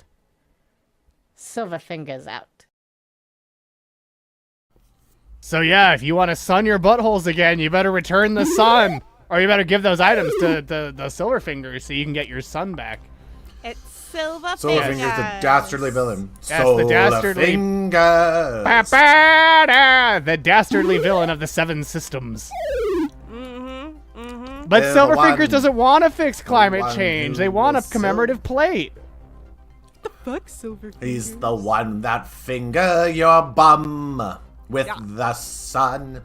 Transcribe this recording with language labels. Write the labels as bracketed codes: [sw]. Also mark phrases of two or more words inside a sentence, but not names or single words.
[en] Silverfingers out. So yeah, if you want to sun your buttholes again, you better return the sun. Or you better give those items to the Silverfingers so you can get your sun back. It's Silverfingers. Silverfingers, the dastardly villain. That's the dastardly- Silverfingers. Ba-ba-da! The dastardly villain of the Seven Systems. But They're the Silverfingers one- doesn't want to fix climate one change. who They want a was commemorative plate. Fuck Silverfingers. He's the one that finger your bum with the sun.